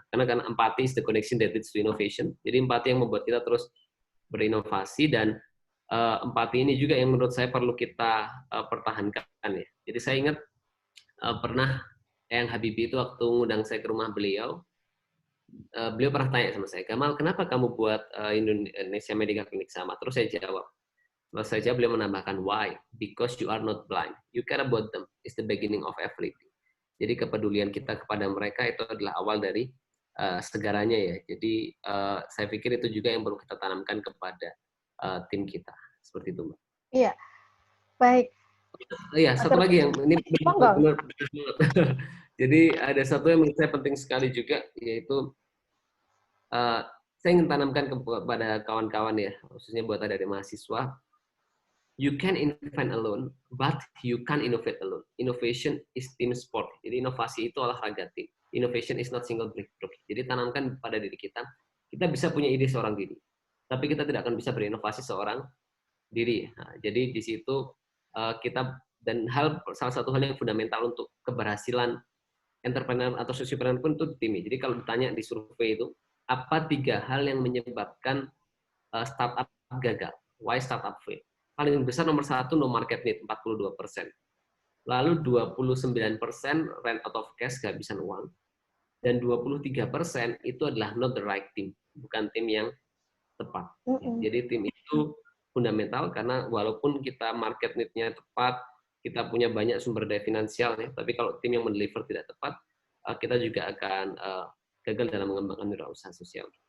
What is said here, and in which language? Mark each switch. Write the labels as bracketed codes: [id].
[en] Karena empati is the connection that leads to innovation. [id] Jadi empati yang membuat kita terus berinovasi, dan empati ini juga yang menurut saya perlu kita pertahankan ya. Jadi saya ingat pernah Eyang Habibie itu waktu ngundang saya ke rumah beliau, beliau pernah tanya sama saya, Gamal, kenapa kamu buat Indonesia Medical Clinic sama? Terus saya jawab, beliau menambahkan, why? [en] Because you are not blind. You care about them. It's the beginning of everything. [id] Jadi kepedulian kita kepada mereka itu adalah awal dari segalanya ya. Jadi saya pikir itu juga yang perlu kita tanamkan kepada tim kita. Seperti itu, Mbak. Iya, baik. Iya, satu lagi yang ini benar. Jadi ada satu yang menurut saya penting sekali juga, yaitu saya ingin tanamkan kepada kawan-kawan ya, khususnya buat ada dari mahasiswa. [en] You can invent alone, but you can innovate alone. Innovation is team sport. [id] Jadi inovasi itu olahraga tim. [en] Innovation is not single breakthrough. [id] Jadi tanamkan pada diri kita bisa punya ide seorang diri, tapi kita tidak akan bisa berinovasi seorang diri. Nah, jadi di situ kita, dan salah satu hal yang fundamental untuk keberhasilan entrepreneur atau sosiopreneur pun itu tim. Jadi kalau ditanya di survei itu, apa 3 hal yang menyebabkan startup gagal? Why startup fail? Paling besar nomor 1, no market need, 42%. [en] Lalu 29% ran out of cash, kehabisan uang. [id] Dan 23% itu adalah not the right team, bukan tim yang tepat. Jadi tim itu fundamental karena walaupun kita market need-nya tepat, kita punya banyak sumber daya finansial, ya, tapi kalau tim yang mendeliver tidak tepat, kita juga akan gagal dalam mengembangkan wirausaha sosial.